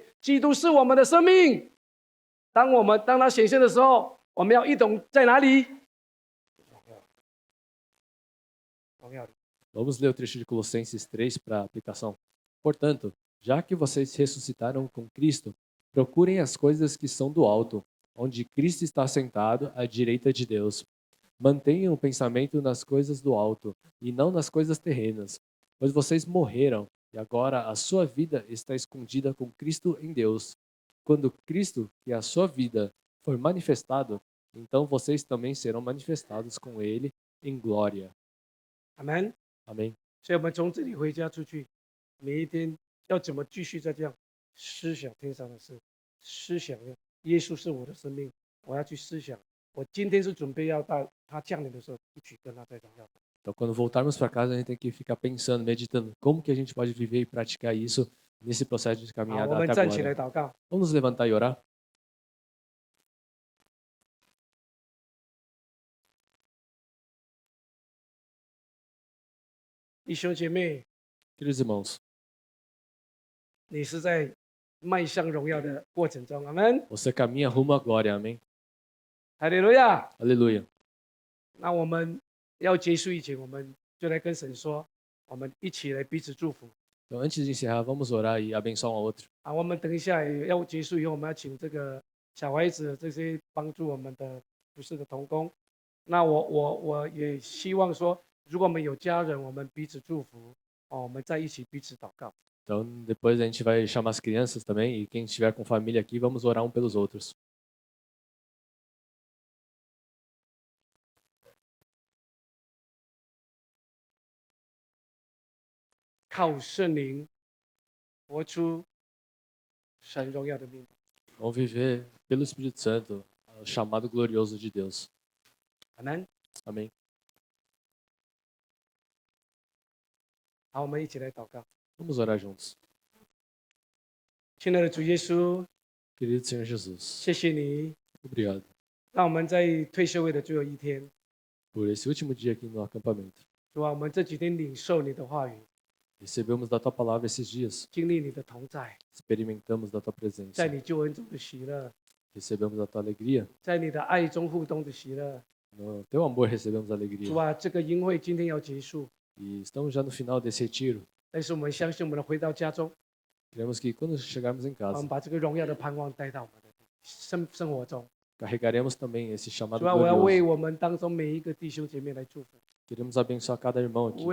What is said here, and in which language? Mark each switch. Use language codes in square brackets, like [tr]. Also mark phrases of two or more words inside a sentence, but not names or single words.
[zh] 基督是我们的生命。当他显现的时候，我们要一同在哪里？荣耀里。 [pt] Vamos ler o trecho de Colossenses 3 para aplicação. Portanto, já que vocês ressuscitaram com Cristo, procurem as coisas que são do alto, onde Cristo está sentado à direita de Deus. Mantenham o pensamento nas coisas do alto e não nas coisas terrenas, pois vocês morreram e agora a sua vida está escondida com Cristo em Deus. Quando Cristo, que é a sua vida, for manifestado, então vocês também serão manifestados com Ele em glória. [zh] 阿门。 [pt] Amém. [zh] 所以我们从这里回家出去，每一天要怎么继续在这样思想天上的事，思想耶稣是我的生命，我要去思想，我今天是准备要到他降临的时候一起跟他在荣耀中。 [pt] Então, quando voltarmos para casa, a gente tem que ficar pensando, meditando como que a gente pode viver e praticar isso nesse processo de [zh] 好， [pt] caminhada [zh] 我们 [pt] até [zh] 站起来 [pt] agora. [zh] 祷告。 [pt] Vamos nos levantar e orar? [zh] 弟兄姐妹， [pt] Queridos irmãos, [zh] 你是在迈向荣耀的过程中，阿门， [pt] você caminha rumo à glória, amém? [zh] 哈利路亚。 [pt] Aleluia. [zh] 那我们要结束以前，我们就来跟神说，我们一起来彼此祝福。 [pt] Então, antes de encerrar, vamos orar e abençoar um ao outro. [zh] 啊，我们等一下也要结束以后，我们要请这个小孩子这些帮助我们的服侍的同工。那我也希望说，如果我们有家人，我们彼此祝福，哦，我们在一起彼此祷告。 [pt] Então, depois a gente vai chamar as crianças também e quem estiver com família aqui, vamos orar um pelos outros. [zh] 靠圣灵活出神荣耀的命。 [pt] Vamos viver pelo Espírito Santo, o chamado glorioso de Deus. [zh] 阿门。 [pt] Amém. [zh] 好，我们一起来祷告。 [pt] Vamos orar juntos. [zh] 亲爱的主耶稣， [pt] Querido Senhor Jesus, [zh] 谢谢你， [pt] obrigado [zh] 让我们在退休会的最后一天， [pt] por esse último dia aqui no acampamento. [zh] 主啊，我们这几天领受你的话语， [pt] Recebemos da Tua palavra esses dias, [zh] 经历你的同在， [pt] experimentamos da Tua [zh] 在 [pt] presença, [zh] 你救恩中的喜乐， [pt] recebemos da Tua alegria, [zh] 在你的爱中互动的喜乐。 [pt] no Teu amor recebemos [zh] 主 [pt] alegria. [zh] 啊，这个营会今天要结束， [pt] E estamos já no final desse retiro. [zh] 但是我们相信，我们回到家中， [pt] Queremos que quando chegarmos em [zh] 我 [pt] casa, [zh] 们把这个荣耀的盼望带到我们的生活中。 [pt] carregaremos também esse chamado [zh] 主啊，我要为 [pt] glorioso. [zh] 我们当中每一个弟兄姐妹来祝福， [pt] Queremos abençoar cada irmão aqui.